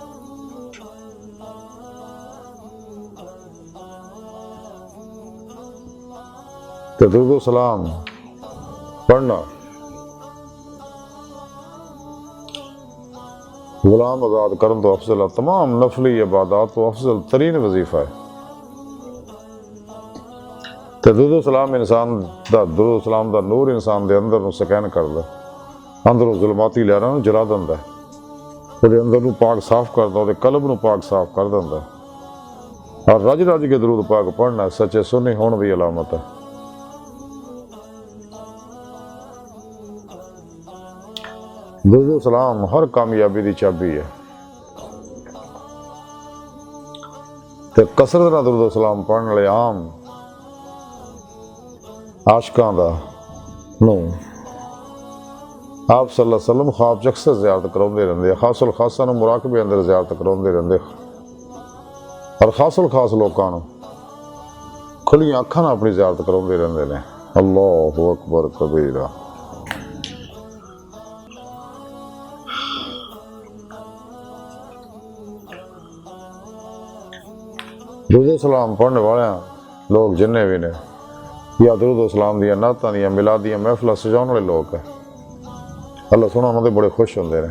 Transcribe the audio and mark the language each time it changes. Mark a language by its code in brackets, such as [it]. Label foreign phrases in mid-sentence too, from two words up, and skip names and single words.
[pa] تو درود سلام پڑھنا غلام آزاد کرن تو افضل تمام نفلی عبادت تو افضل ترین وظیفہ ہے. تو درود سلام انسان دا درود سلام دا نور انسان دے اندر نوں سکین کردا، اندروں ظلماتی لہراں نوں جلا دیندا، اوہدے اندر نوں پاک صاف کردا، اوہدے قلب نوں پاک صاف کر دیندا. [ur] اور [pa] رج رج [ur] کے درود پاک پڑھنا سچے سنی ہونے کی علامت ہے. درود سلام ہر کامیابی کی چابی ہے. [pa] تو کثرت نال درود سلام پڑھنے والے عام عاشقاں دا نوں آپ [ar] صلى الله عليه وسلم [pa] خواب چ اکثر زیارت کراؤندے رہندے، خاص الخاصاں نوں مراقبے اندر زیارت کراؤندے رہندے اور خاص الخاص لوکاں نوں کھلیاں اکھاں نال اپنی زیارت کراؤندے رہندے نے. [ar] الله أكبر كبيرا. [pa] درود سلام پڑھنے والے لوگ جنے وی نے یا درود سلام دیاں نعتاں دیاں میلاد دیاں محفلاں سجاؤن والے لوگ ہے، اللہ سوہنا انہاں دے بڑے خوش ہوندے نے.